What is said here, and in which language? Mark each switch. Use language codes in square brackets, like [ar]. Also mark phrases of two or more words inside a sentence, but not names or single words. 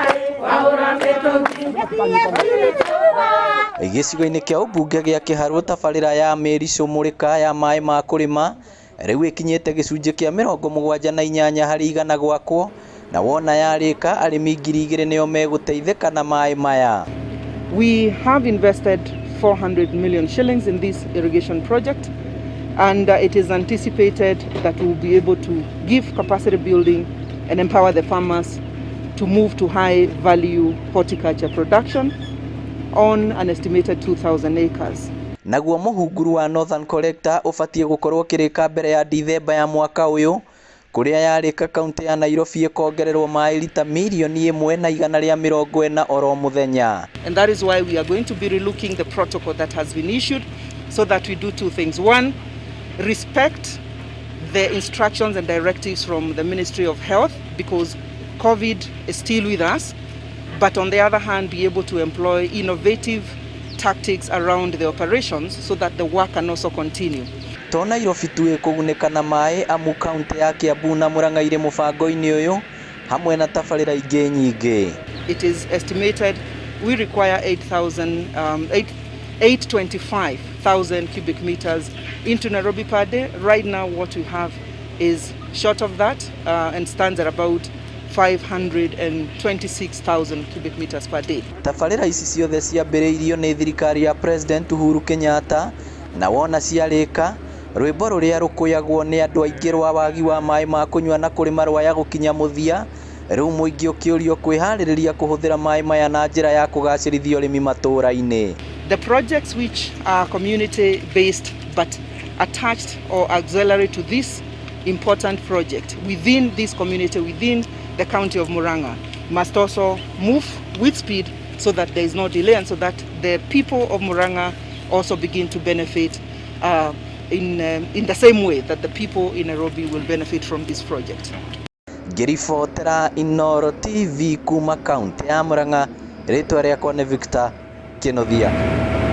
[ki] Gĩcigo-inĩ kĩa ũmbunge gĩa Kĩharũ, tabarĩra ya Mĩri Cũmũrĩka ya maĩ ma kũrĩma rĩu ĩkinyĩte gĩcunjĩ kĩa 78 harĩ 100 gwakwo, na wona yarĩka arĩmi 2,000 nĩo megũteithĩka na maĩ maya. [en] We have invested 400 million shillings in this irrigation project, and it is anticipated that we will be able to give capacity building and empower the farmers to move to high value horticulture production on an estimated 2,000 acres. [ki] Naguo mũhunguru wa Northern Collector ũbatie gũkorwo kĩrĩka mbere ya Dithemba ya mwaka ũyũ, kũrĩa yarĩka kaunti ya Nairobi ĩkongererwo maĩ lita 1,140,000 oro mũthenya. [en] And that is why we are going to be relooking the protocol that has been issued so that we do two things. One, respect the instructions and directives from the Ministry of Health, because COVID is still with us, but on the other hand be able to employ innovative tactics around the operations so that the work can also continue. [ki] To Nairobi tu ĩkũgunĩka na maĩ amu kaunti ya Kiambu na Murang'a irĩ mũbango-inĩ ũyũ hamwe na tabarĩra ingĩ nyingĩ. [en] It is estimated we require 825,000 cubic meters into Nairobi per day. Right now what we have is short of that and stands at about 526,000 cubic meters per day. [ki] Tabarĩra ici ciothe ciambĩrĩirio nĩ thirikari ya President Uhuru Kenyatta, na wona ciarĩka rwĩmbo rũrĩa rũkũyagwo nĩ andũ aingĩ rwa wagi wa maĩ ma kũnyua na kũrĩma rwaya gũkinya mũthia, rĩu mũingĩ ũkĩũrio kwĩharĩrĩria kũhũthĩra maĩ maya na njĩra ya kũgacĩrithia ũrĩmi matũũra-inĩ. [en] The projects which are community based but attached or auxiliary to this important project within this community, within the county of Murang'a, must also move with speed so that there is no delay and so that the people of Murang'a also begin to benefit in the same way that the people in Nairobi will benefit from this project. [ki] Ngĩribotera Inooro TV kuma kaunti ya Murang'a, rĩtwa rĩakwa nĩ Victor Kĩnothia.